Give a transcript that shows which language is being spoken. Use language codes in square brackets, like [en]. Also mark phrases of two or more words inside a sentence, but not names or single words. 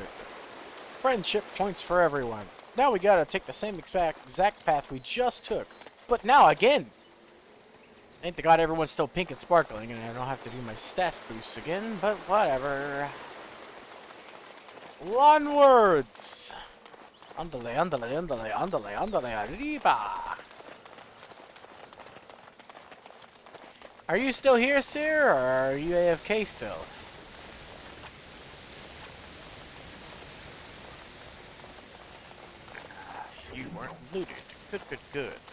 [en] Friendship points for everyone. Now we gotta take the same exact path we just took. But now again! Ain't the god everyone's still pink and sparkling, and I don't have to do my stat boosts again, but whatever. Onwards! [es] Andale, andale, andale, andale, andale, arriba! [en] Are you still here, sir, or are you AFK still? You weren't looted. Good, good, good.